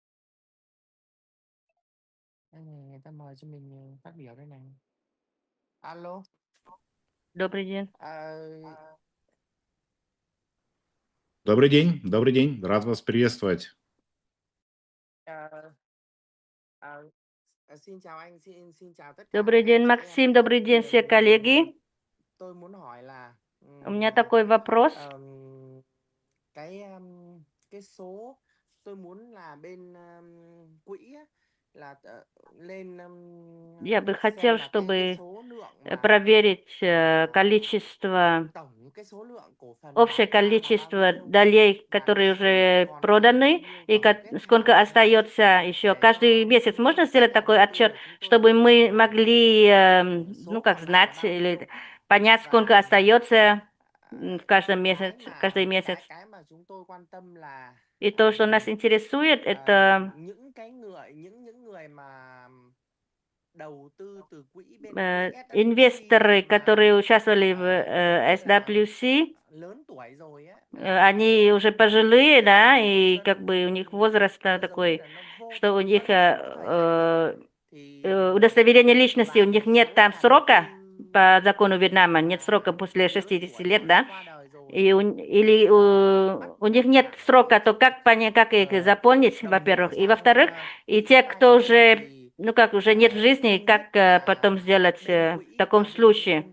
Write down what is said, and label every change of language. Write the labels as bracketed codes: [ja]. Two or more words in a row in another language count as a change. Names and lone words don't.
[vi] Đây này, người ta mời cho mình phát biểu đây này. Alo. [ru] Добрый день. Добрый день, рад вас приветствовать. [vi] Xin chào anh, xin chào tất cả [ru] Добрый [vi] các [ru] день, [vi] anh chị em. [ru] Максим. Добрый день, все коллеги. [vi] Tôi muốn hỏi là [ru] У меня такой вопрос. [vi] cái số tôi muốn là bên quỹ á, là lên [ru] Я бы [vi] xem [ru] хотел, [vi] là cái [ru] чтобы [vi] số lượng mà [ru] проверить количество, [vi] tổng cái số lượng cổ phần [ru] общее [vi] bán ra là bao [ru] количество [vi] nhiêu [ru] долей, [vi] và [ru] которые [vi] cái số lượng [ru] уже [vi] còn lại [ru] проданы, [vi] bao nhiêu [ru] и [vi] tổng kết [ru] сколько [vi] theo [ru] остается еще. [vi] để [ru] Каждый [vi] cho [ru] месяц можно сделать [vi] tất cả [ru] такой [vi] công ty [ru] отчет, [vi] của chúng tôi [ru] чтобы [vi] biết [ru] мы [vi] được [ru] могли, [vi] số [ru] как [vi] còn lại là [ru] знать [vi] bao nhiêu [ru] или понять, сколько [vi] và [ru] остается в каждом месяц, каждый месяц. [vi] cái mà chúng tôi quan tâm là [ru] И то, что нас интересует, это [vi] những người mà đầu tư từ quỹ bên quỹ SWC [ru] инвесторы, [vi] mà [ru] которые участвовали в [vi] kiểu như là [ru] SWC, [vi] lớn tuổi rồi á, [ru] они уже пожилые, да, и как бы у них возраст такой, что у них удостоверение личности, у них нет там срока по закону Вьетнама, нет срока после 60 лет, да, или у них нет срока, то как понять, как их заполнить, во-первых, и во-вторых, и те, кто уже, ну как, уже нет в жизни, как потом сделать в таком случае?